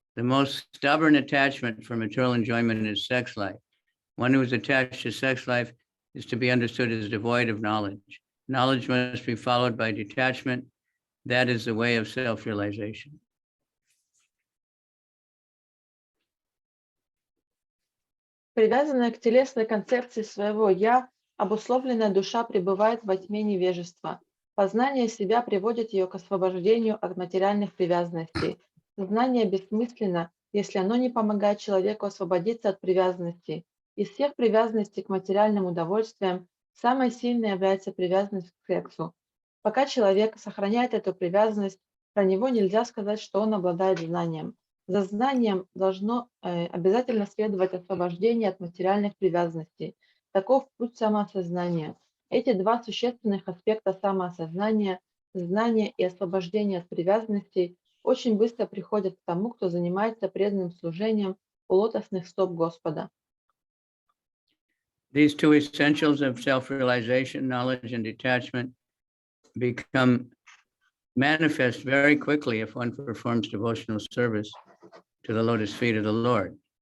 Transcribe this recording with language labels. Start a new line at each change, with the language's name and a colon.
English: The most stubborn attachment for material enjoyment is sex life. One who is attached to sex life is to be understood as devoid of knowledge. Knowledge must be followed by detachment. That is the way of self-realization.
Russian: Привязанная к телесной концепции своего «я», обусловленная душа пребывает во тьме невежества. Познание себя приводит ее к освобождению от материальных привязанностей. Знание бессмысленно, если оно не помогает человеку освободиться от привязанностей. Из всех привязанностей к материальным удовольствиям самой сильной является привязанность к сексу. Пока человек сохраняет эту привязанность, про него нельзя сказать, что он обладает знанием. За знанием должно обязательно следовать освобождение от материальных привязанностей. Таков путь самоосознания. Эти два существенных аспекта самоосознания, знания и освобождения от привязанностей, очень быстро приходят к тому, кто занимается преданным служением у лотосных стоп Господа.
English: These two essentials of self-realization, knowledge and detachment, become manifest very quickly if one performs devotional service to the lotus feet of the Lord.